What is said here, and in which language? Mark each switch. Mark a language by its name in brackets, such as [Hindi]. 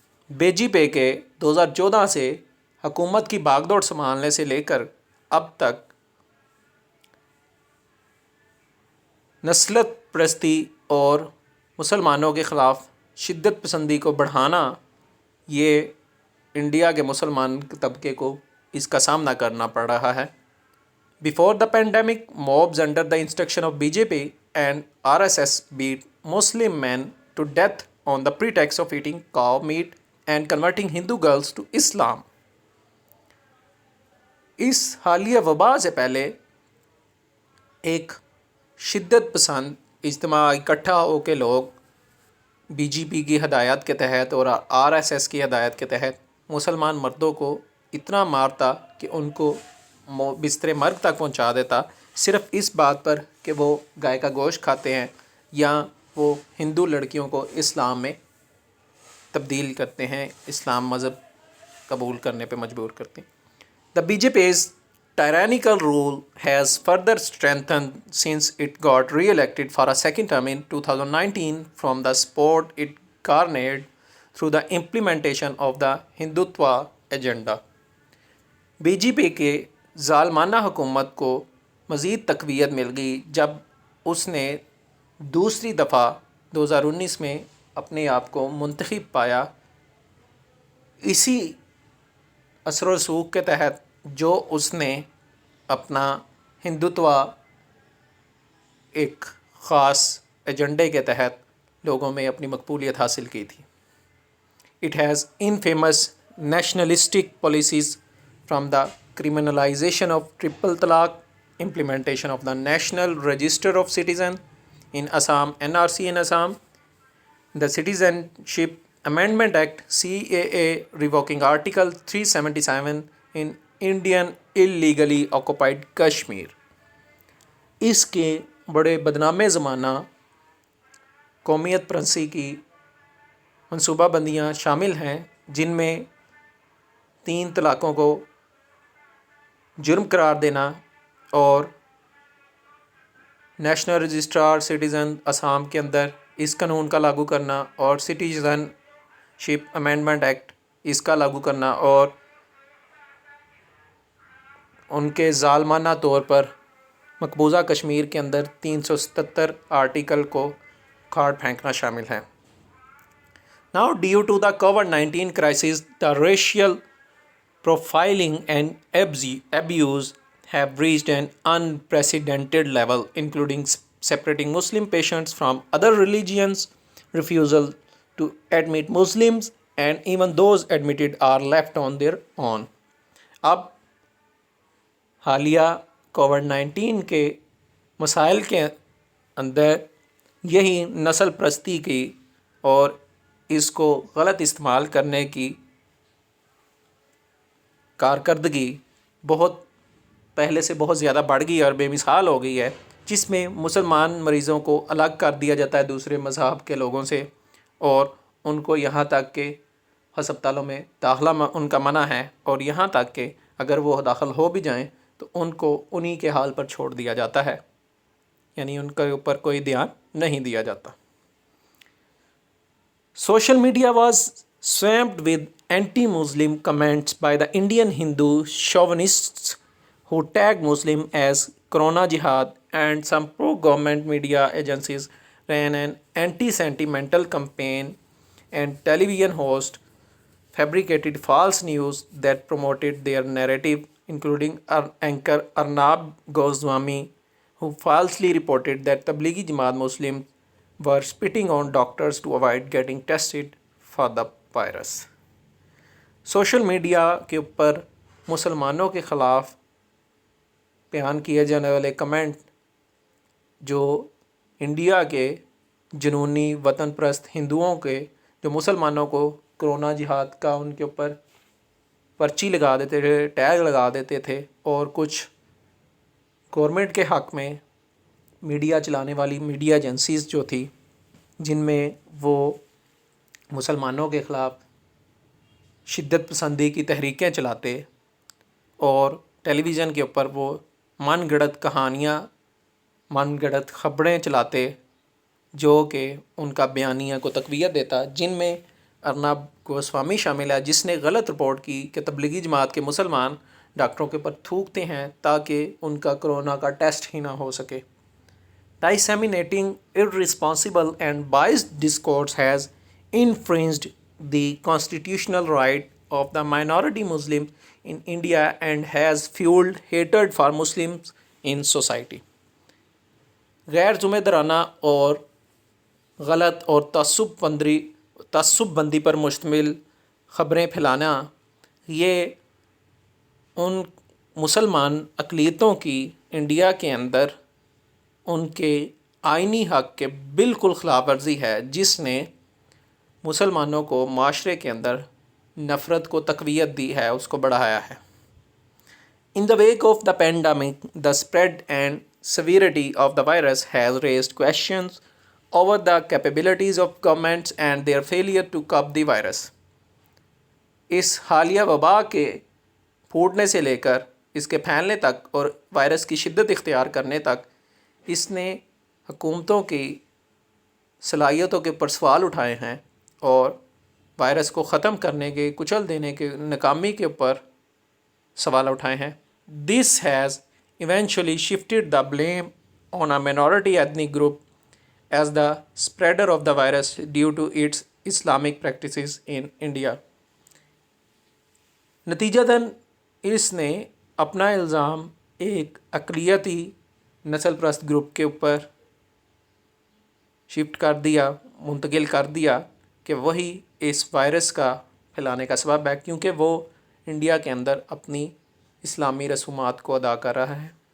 [Urdu] BJP کے 2014 سے حکومت کی باغ دوڑ سنبھالنے سے لے کر اب تک نسلت پرستی اور مسلمانوں کے خلاف شدت پسندی کو بڑھانا، یہ انڈیا کے مسلمان طبقے کو اس کا سامنا کرنا پڑ رہا ہے. [English] Before the pandemic, mobs under the instruction of BJP and RSS beat Muslim men to death on the pretext of eating cow meat and converting Hindu girls to Islam. [Urdu] اس حالیہ وبا سے پہلے ایک شدت پسند اجتماع اکٹھا ہو کے لوگ BJP کی ہدایت کے تحت اور RSS کی ہدایت کے تحت مسلمان مردوں کو اتنا مارتا کہ ان کو بستر مرگ تک پہنچا دیتا، صرف اس بات پر کہ وہ گائے کا گوشت کھاتے ہیں یا وہ ہندو لڑکیوں کو اسلام میں تبدیل کرتے ہیں، اسلام مذہب قبول کرنے پہ مجبور کرتے ہیں. [English] The BJP's tyrannical rule has further strengthened since it got re-elected for a second term in 2019 from the support it garnered through the implementation of the Hindutva agenda. [Urdu] BJP کے ظالمانہ حکومت کو مزید تقویت مل گئی جب اس نے دوسری دفعہ 2019 میں اپنے آپ کو منتخب پایا، اسی اثر و رسوخ کے تحت جو اس نے اپنا ہندوتوا ایک خاص ایجنڈے کے تحت لوگوں میں اپنی مقبولیت حاصل کی تھی. [English] It has infamous nationalistic policies from the criminalization of triple talaq, implementation of the National Register of Citizens in Assam, NRC in Assam, the Citizenship Amendment Act CAA revoking Article 377 in Indian illegally occupied Kashmir. [Urdu] اس کے بڑے بدنام زمانہ قومیت پرستی کی منصوبہ بندیاں شامل ہیں، جن میں 3 طلاقوں کو جرم قرار دینا اور نیشنل رجسٹرار سٹیزن اسام کے اندر اس قانون کا لاگو کرنا اور سٹیزن شپ امینڈمنٹ ایکٹ اس کا لاگو کرنا اور ان کے ظالمانہ طور پر مقبوضہ کشمیر کے اندر 377 آرٹیکل کو کاٹ پھینکنا شامل ہے. [English] Now, due to the COVID-19 crisis, the racial profiling and abuse have reached an unprecedented level, including separating Muslim patients from other religions, refusal to admit Muslims, and even those admitted are left on their own. [Urdu] اب حالیہ COVID-19 کے مسائل کے اندر یہی نسل پرستی کی اور اس کو غلط استعمال کرنے کی کارکردگی بہت پہلے سے بہت زیادہ بڑھ گئی اور بے مثال ہو گئی ہے، جس میں مسلمان مریضوں کو الگ کر دیا جاتا ہے دوسرے مذہب کے لوگوں سے، اور ان کو یہاں تک کہ ہسپتالوں میں داخلہ ان کا منع ہے، اور یہاں تک کہ اگر وہ داخل ہو بھی جائیں تو ان کو انہی کے حال پر چھوڑ دیا جاتا ہے، یعنی ان کے اوپر کوئی دھیان نہیں دیا جاتا. [English] Social media was swamped with anti-Muslim comments by the Indian Hindu chauvinists who tagged Muslim as Corona Jihad, and some pro-government media agencies ran an anti-sentimental campaign, and television hosts fabricated false news that promoted their narrative, including anchor Arnab Goswami, who falsely reported that Tablighi Jamaat Muslims were spitting on doctors to avoid getting tested for the virus. [Urdu] Social media کے اوپر مسلمانوں کے خلاف بیان کیے جانے والے comment جو انڈیا کے جنونی وطن پرست ہندوؤں کے جو مسلمانوں کو کرونا جہاد کا ان کے اوپر پرچی لگا دیتے تھے، ٹیگ لگا دیتے تھے، اور کچھ گورنمنٹ کے حق میں میڈیا چلانے والی میڈیا ایجنسیز جو تھی جن میں وہ مسلمانوں کے خلاف شدت پسندی کی تحریکیں چلاتے اور ٹیلی ویژن کے اوپر وہ من گھڑت کہانیاں، من گھڑت خبریں چلاتے جو کہ ان کا بیانیہ کو تقویت دیتا، جن میں ارنب گوسوامی شامل ہے جس نے غلط رپورٹ کی کہ تبلیغی جماعت کے مسلمان ڈاکٹروں کے اوپر تھوکتے ہیں تاکہ ان کا کرونا کا ٹیسٹ ہی نہ ہو سکے. [English] Disseminating irresponsible and biased discourse has infringed the constitutional right of the minority Muslims in India and has fueled hatred for Muslims in society. [Urdu] غیر ذمہ دارانہ اور غلط اور تعصب بندی پر مشتمل خبریں پھیلانا یہ ان مسلمان اقلیتوں کی انڈیا کے اندر ان کے آئینی حق کے بالکل خلاف ورزی ہے، جس نے مسلمانوں کو معاشرے کے اندر نفرت کو تقویت دی ہے، اس کو بڑھایا ہے. [English] In the wake of the pandemic, the spread and severity of the virus has raised questions over the capabilities of governments and their failure to curb the virus. [Urdu] اس حالیہ وبا کے پھوٹنے سے لے کر اس کے پھیلنے تک اور وائرس کی شدت اختیار کرنے تک اس نے حکومتوں کی صلاحیتوں کے اوپر سوال اٹھائے ہیں اور وائرس کو ختم کرنے کے، کچل دینے کے ناکامی کے اوپر سوال اٹھائے ہیں. [English] This has eventually shifted the blame on a minority ethnic group as the spreader of the virus due to its Islamic practices in India. [Urdu] نتیجتاً اس نے اپنا الزام ایک اقلیتی نسل پرست گروپ کے اوپر شفٹ کر دیا، منتقل کر دیا کہ وہی اس وائرس کا پھیلانے کا سبب ہے، کیونکہ وہ انڈیا کے اندر اپنی اسلامی رسومات کو ادا کر رہا ہے.